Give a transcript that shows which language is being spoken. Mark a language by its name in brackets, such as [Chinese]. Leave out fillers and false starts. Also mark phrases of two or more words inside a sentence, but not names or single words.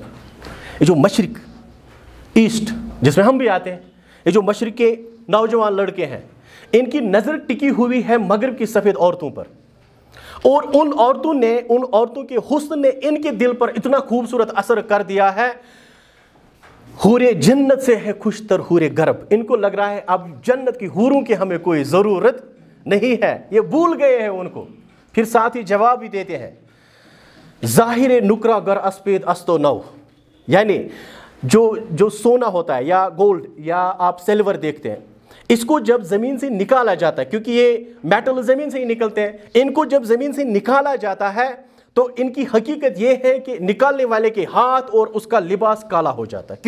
[Urdu] یہ جو مشرق ایسٹ جس میں ہم بھی آتے ہیں, یہ جو مشرق کے نوجوان لڑکے ہیں, ان کی نظر ٹکی ہوئی ہے مغرب کی سفید عورتوں پر, اور ان عورتوں کے حسن نے ان کے دل پر اتنا خوبصورت اثر کر دیا ہے, حور جنت سے ہے خوش تر حور غرب. ان کو لگ رہا ہے اب جنت کی حوروں کی ہمیں کوئی ضرورت نہیں ہے, یہ بھول گئے ہیں ان کو. [Persian] پھر ساتھ ہی جواب بھی دیتے ہیں ظاہر نکرا گر اسپید استو نو, [Urdu] یعنی جو سونا ہوتا ہے یا گولڈ یا آپ سلور دیکھتے ہیں, اس کو جب زمین سے نکالا جاتا ہے, کیونکہ یہ میٹل زمین سے ہی نکلتے ہیں, ان کو جب زمین سے نکالا جاتا ہے تو ان کی حقیقت یہ ہے کہ نکالنے والے کے ہاتھ اور اس کا لباس کالا ہو جاتا ہے.